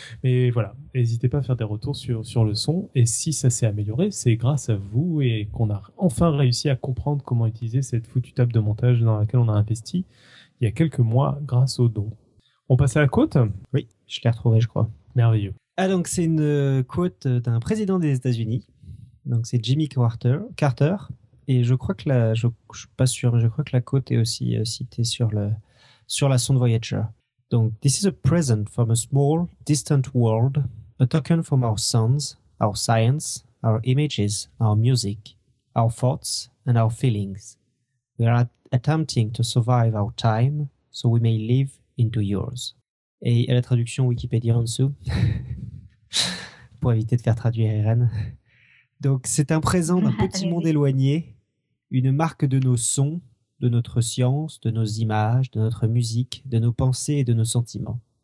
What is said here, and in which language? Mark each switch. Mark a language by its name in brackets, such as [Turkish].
[French] Mais voilà, n'hésitez pas à faire des retours sur le son. Et si ça s'est amélioré, c'est grâce à vous et qu'on a enfin réussi à comprendre comment utiliser cette foutue table de montage dans laquelle on a investi il y a quelques mois grâce aux dons. On passe à la quote ? Oui, je l'ai retrouvée, je crois. Merveilleux. Ah, donc c'est une quote d'un président des États-Unis. Donc c'est Jimmy Carter. Et je crois que je suis pas sûr, mais je crois que la quote est aussi citée sur la sonde Voyager. [English] Donc, this is a present from a small, distant world, a token from our sons, our science, our images, our music, our thoughts, and our feelings. We are attempting to survive our time, so we may live into yours. [French] Et à la traduction Wikipédia en dessous, pour éviter de faire traduire Irène. Donc, c'est un présent d'un petit monde éloigné, une marque de nos sons, de notre science, de nos images, de notre musique, de nos pensées et de nos sentiments.